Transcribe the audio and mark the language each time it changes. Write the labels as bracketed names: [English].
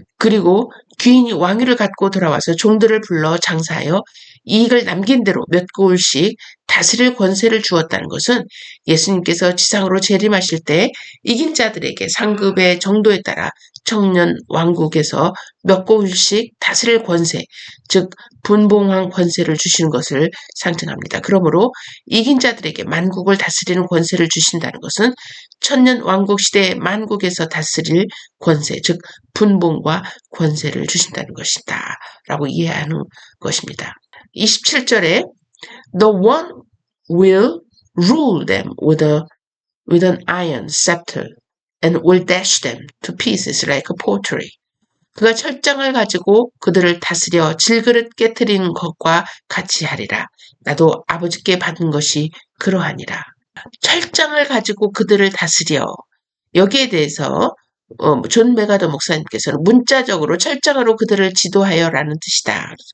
[Korean] 그리고 귀인이 왕위를 갖고 돌아와서 종들을 불러 장사하여 이익을 남긴 대로 몇 고을씩 다스릴 권세를 주었다는 것은 예수님께서 지상으로 재림하실 때 이긴 자들에게 상급의 정도에 따라 청년 왕국에서 몇 고을씩 다스릴 권세, 즉 분봉한 권세를 주시는 것을 상징합니다. 그러므로 이긴 자들에게 만국을 다스리는 권세를 주신다는 것은 천년 왕국 시대의 만국에서 다스릴 권세, 즉 분봉과 권세를 주신다는 것이다 라고 이해하는 것입니다. 27절에 [English] The one will rule them with an iron scepter and will dash them to pieces like a pottery. [Korean] 그가 철장을 가지고 그들을 다스려 질그릇 깨트리는 것과 같이 하리라. 나도 아버지께 받은 것이 그러하니라. 철장을 가지고 그들을 다스려. 여기에 대해서 존 메가더 목사님께서는 문자적으로 철장으로 그들을 지도하여라는 뜻이다.